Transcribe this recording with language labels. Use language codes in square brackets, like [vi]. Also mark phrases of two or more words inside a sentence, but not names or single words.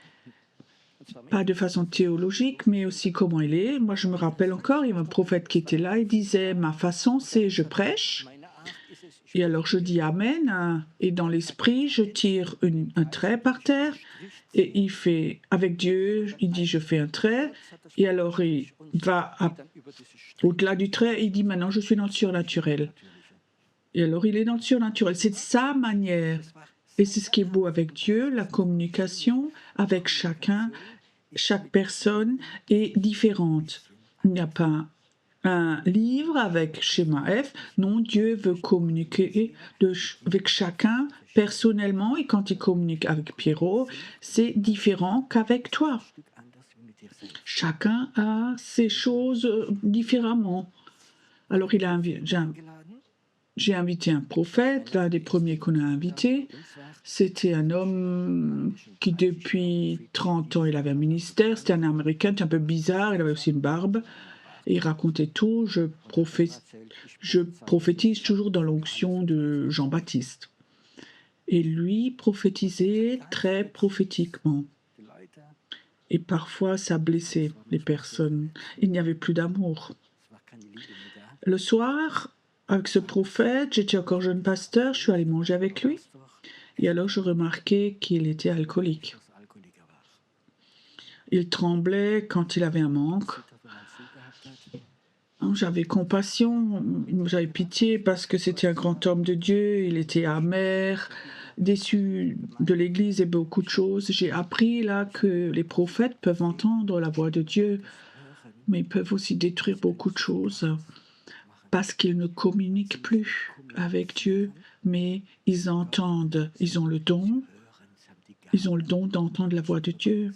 [de] und zwar [fr] Pas de façon théologique, mais aussi comment il est. Moi, je me rappelle encore, il y avait un prophète qui était là, il disait, ma façon, c'est je prêche. [de] meine Art ist es, ich [fr] Et alors je dis Amen, hein, et dans l'esprit, je tire un trait par terre, et il fait, avec Dieu, il dit je fais un trait, et alors il va [de] dann über dieses Strich [fr] au-delà du trait, il dit maintenant je suis dans le surnaturel. Et alors il est dans le surnaturel, c'est sa manière. Et c'est ce qui est beau avec Dieu, la communication avec chacun, chaque personne est différente. Il n'y a pas un livre avec schéma F. Non, Dieu veut communiquer avec chacun personnellement et quand il communique avec Pierrot, c'est différent qu'avec toi. [de] Stück anders wie mit dir selbst. [fr] Chacun a ses choses différemment. Alors [de] Geladen, [fr] j'ai invité un prophète, l'un des premiers qu'on a invité. [de] und zwar [fr] C'était un homme qui depuis 30 ans, il avait un ministère. C'était un Américain, c'était un peu bizarre, il avait aussi une barbe. Et il racontait tout. Je [de] erzählt, [fr] prophétise toujours dans l'onction de Jean-Baptiste. Et lui prophétisait très prophétiquement. [de] die Leute, [fr] Et parfois, ça blessait les personnes. Il n'y avait plus d'amour. [de] es war keine Liebe mehr da. [fr] Le soir, avec ce prophète, j'étais encore jeune pasteur, je suis allée manger avec lui. [de] Pastor, [fr] Et alors, je remarquais qu'il était alcoolique. [de] dass er Alkoholiker war. [fr] Il tremblait quand il avait un manque. [de] Zitterte, wenn er einen Zug gehabt hat. [fr] J'avais compassion, j'avais pitié parce que c'était un grand homme de Dieu, il était amer, déçu de l'Église et beaucoup de choses. J'ai appris là que les prophètes peuvent entendre la voix de Dieu, mais ils peuvent aussi détruire beaucoup de choses parce qu'ils ne communiquent plus avec Dieu, mais ils entendent, ils ont le don d'entendre la voix de Dieu.